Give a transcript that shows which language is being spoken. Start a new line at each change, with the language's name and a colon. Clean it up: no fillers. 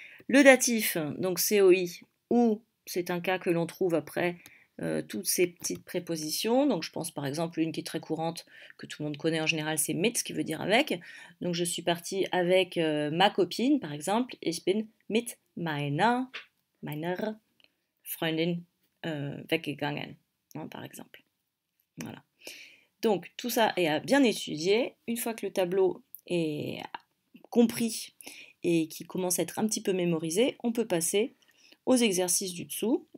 French: Le datif, donc COI, ou c'est un cas que l'on trouve après toutes ces petites prépositions. Donc je pense par exemple une qui est très courante, que tout le monde connaît en général, c'est mit, qui veut dire avec. Donc je suis partie avec ma copine, par exemple.
German: Ich bin mit meiner Freundin weggegangen,
French: hein, par exemple. Voilà. Donc tout ça est à bien étudier. Une fois que le tableau est compris et qui commence à être un petit peu mémorisé, on peut passer aux exercices du dessous.